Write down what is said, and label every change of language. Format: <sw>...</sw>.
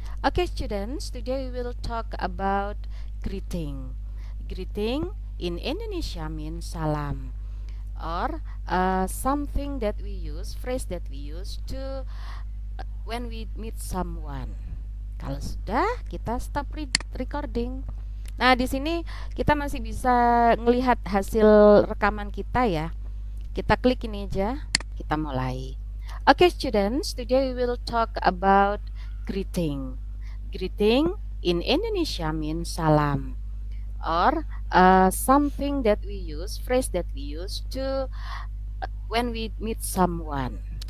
<en>Okay, students, today we will talk about greeting. Greeting in Indonesia means salam, or something that we use, phrase that we use to when we meet someone.</en> <id>Kalau sudah, kita stop recording. Nah, di sini kita masih bisa melihat hasil rekaman kita ya. Kita klik ini aja, kita mulai.</id> <en>Okay, students, today we will talk about greeting. Greeting in Indonesia means salam, or something that we use, phrase that we use to when we meet someone.</en>